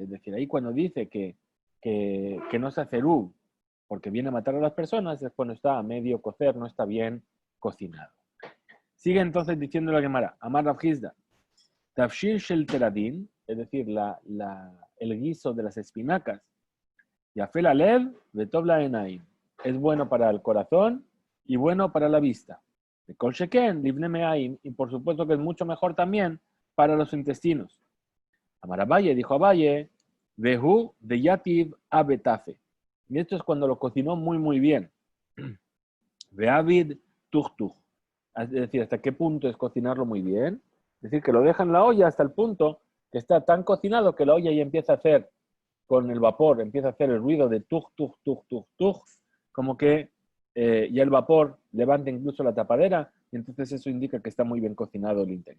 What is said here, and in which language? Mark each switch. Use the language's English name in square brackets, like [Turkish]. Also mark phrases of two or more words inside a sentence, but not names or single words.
[Spanish] Es decir, ahí cuando dice que no se hace eruv porque viene a matar a las personas, es cuando está a medio cocer, no está bien cocinado. Sigue entonces diciendo la Gemara, [Jewish Babylonian Aramaic (ca. 200-1200 CE)] אמר רב חסדא, תבשיל של תרדין, [Spanish] es decir, el guiso de las espinacas, [Jewish Babylonian Aramaic (ca. 200-1200 CE)] יפה ללב, וטוב לעינים, [Spanish] es bueno para el corazón y bueno para la vista. [Jewish Babylonian Aramaic (ca. 200-1200 CE)] וכל שכן, לבני מעיים, [Spanish] y por supuesto que es mucho mejor también para los intestinos. [Jewish Babylonian Aramaic (ca. 200-1200 CE)] אמר אביי, dijo Abaye, והוא דיתיב אבי תפיא. [Spanish] Y esto es cuando lo cocinó muy bien. [Jewish Babylonian Aramaic (ca. 200-1200 CE)] ועביד טוך. [Spanish] Es decir, ¿hasta qué punto es cocinarlo muy bien? Es decir, que lo deja en la olla hasta el punto que está tan cocinado que la olla ya empieza a hacer, con el vapor, empieza a hacer el ruido de tuch, como que ya el vapor levanta incluso la tapadera, y entonces eso indica que está muy bien cocinado el interior.